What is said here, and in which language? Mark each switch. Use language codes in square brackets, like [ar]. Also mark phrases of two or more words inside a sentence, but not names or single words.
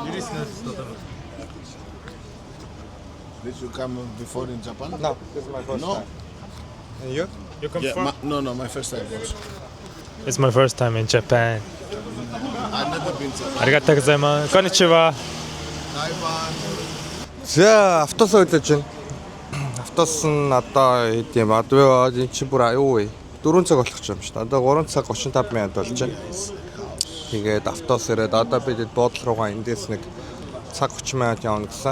[en] Did you come before in Japan? No, this is my first No. time. And you? You come Yeah, from? no, my first time also. It's my first time in Japan. I've never been to [ja] ありがとうございます。こんにちは. [en] Taiwan. [mn] За автобус өдөөж байна. Автобус нь одоо хэд юм одоо энэ чи бүр аюу вэ? 4 цаг болох юм шүү дээ. Одоо 3 цаг 35 минут болж байна. Тэгээд автобус ирээд одоо бид буудлын руугаа эндээс нэг цаг 30 минут явна гэсэн.